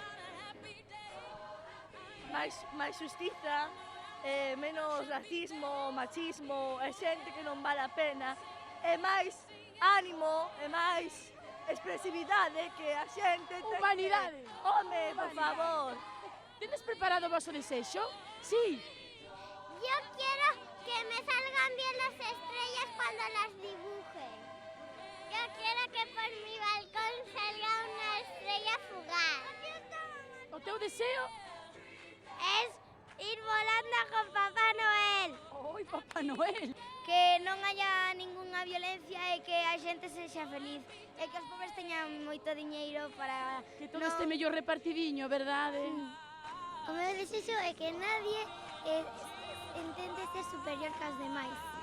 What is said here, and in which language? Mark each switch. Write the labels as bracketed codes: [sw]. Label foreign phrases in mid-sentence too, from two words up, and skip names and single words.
[gl] máis xustiza, menos racismo, machismo, e xente que non vale a pena, e máis ánimo, e máis expresividade que a xente ten. Humanidade. Home, por favor. Tedes preparado o vosso desexo? [es] Sí. Yo quiero que me salgan bien las estrellas cuando las dibuje. Yo quiero que por mi balcón salga una estrella fugaz. [gl] O teu deseo? [es] Es ir volando con Papá Noel. [gl] Oi, Papá Noel. Que non haya ningunha violencia e que a xente sexa feliz. E que os pobres teñan moito diñeiro para... Que todo este mellor repartidiño, verdade? O meu desexo é que nadie intente ser superior que os demais.